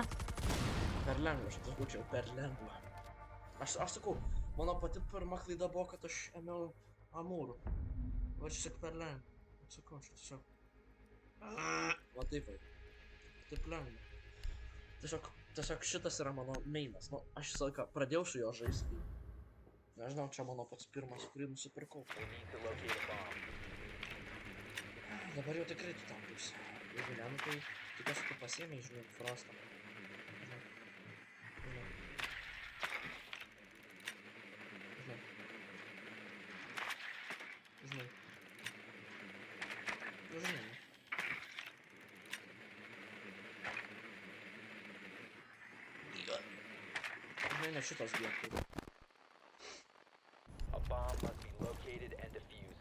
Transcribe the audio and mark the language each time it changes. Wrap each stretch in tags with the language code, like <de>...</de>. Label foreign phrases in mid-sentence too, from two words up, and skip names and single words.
<lt>Per lengva, aš būčiau per lengva. Aš sakau, mano pati pirma klaida buvo, kad aš ėmiau amūrų. Va čia tik per lengva. Sakau, aš tiesiog... Va taip, taip lengva. Tiesiog šitas yra mano mainas. Nu, aš visą laiką pradėjau su jo žaisti. Nežinau, čia mano pats pirmas, kurį nusipirkau.</lt> <en>We need to locate a bomb.</en> <lt>Dabar jau tikrai tu tam būsi. Jeigu ne, nu tai tikiuosi tu pasiėmei, žinai, Frostą. Žinai. Nu, žinai. Žinai, ne šitos vietos.</lt> <en>A bomb must be located and defused.</en>